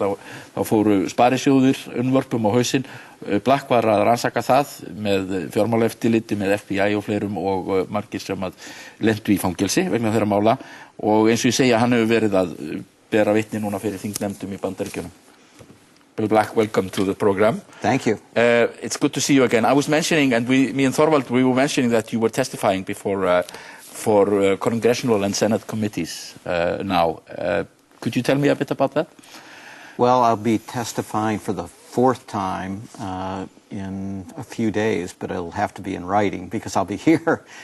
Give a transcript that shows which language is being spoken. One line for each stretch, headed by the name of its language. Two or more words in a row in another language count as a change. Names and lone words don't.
Icelandic: Þá fóru sparisjóðir unnvörpum á hausinn. Black var að rannsaka það með fjármálaeftirliti, með FBI og fleirum og margir sem lentu í fangelsi vegna þeirra mála og eins og ég segja, hann hefur verið að bera vitni núna fyrir þingnefndum í Bandaríkjunum.
English: Bill Black, welcome to the program. Thank you. It's good to see you again. I was mentioning, and me and Thorvald, we were mentioning that you were testifying before for congressional and Senate committees now. Could you tell me a bit about that? Well, I'll be testifying for the 4th time in a few days, but it'll have to be in writing because I'll be here.